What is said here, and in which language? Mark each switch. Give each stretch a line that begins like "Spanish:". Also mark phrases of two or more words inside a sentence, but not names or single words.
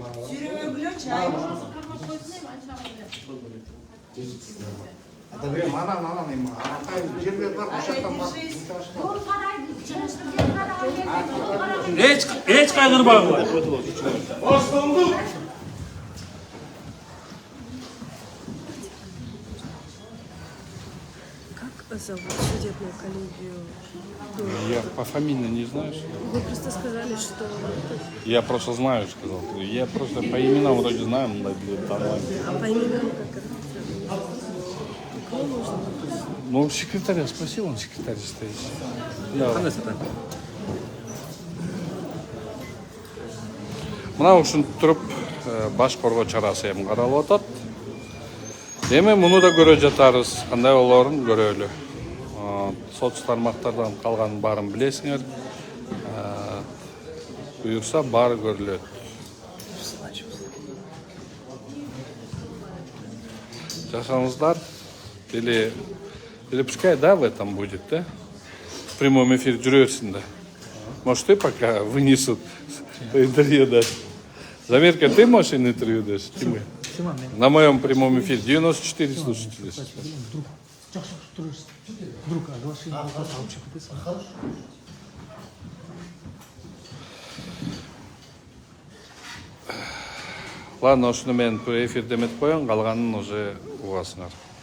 Kyrgyz: Эч кайгырбагыла. Башталды.
Russian: Как зовут судебную коллегию? Я по фамилии не знаю. Вы просто сказали, что... Я просто знаю, сказал. Я просто по именам вроде знаю, но онлайн. А по именам как это? Кого нужно? Ну, секретаря спросил, он секретарь стоит. Да.
Kyrgyz: Мына ушун туруп баш коргоо чарасы эми каралып атат. Эми муну да көрө жатарыз, кандай болоорун көрөлү. Сот тармактардан калганын баарын билесиңер. Буюрса баары көрүлөт. Жашаңыздар.
Russian: Или пускай, да, в этом будет, да? В прямом эфире
Kyrgyz: жүрөсүн да.
Russian: Может, ты пока вынесут интервью дашь? Замерка, ты можешь интервью дашь? На моем прямом эфире 94 слушателей. Вдруг оглашение вообще подписано. Ладно,
Kyrgyz: ошону мен эфирде эметип коеюн, калганын уже угасыңар.